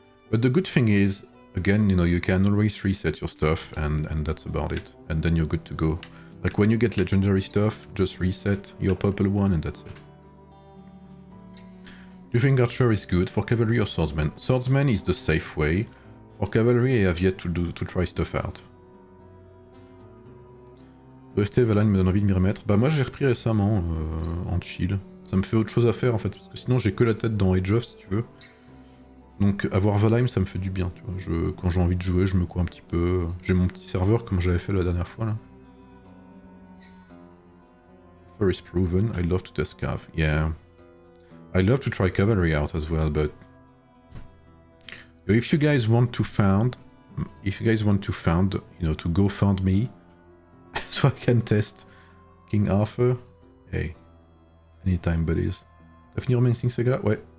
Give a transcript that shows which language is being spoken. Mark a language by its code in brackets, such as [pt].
[en] But the good thing is, again, you know, you can always reset your stuff and that's about it. And then you're good to go. Like when you get legendary stuff, just reset your purple one and that's it. Do you think Archer is good for cavalry or swordsman? Swordsman is the safe way. For cavalry, I have yet to try stuff out. [fr] OST Valheim me donne envie de m'y remettre. Bah moi j'ai repris récemment en chill. Ça me fait autre chose à faire en fait, parce que sinon j'ai que la tête dans Age of si tu veux. Donc avoir Valheim ça me fait du bien, tu vois. Quand j'ai envie de jouer, je me cours un petit peu. J'ai mon petit serveur comme j'avais fait la dernière fois là. [en] Fur is proven, I love to test cav. Yeah. I love to try cavalry out as well, but if you guys want to found, you know, to go found me, so I can test King Arthur, hey, anytime buddies. [fr] T'as fini Romancing Saga? Ouais.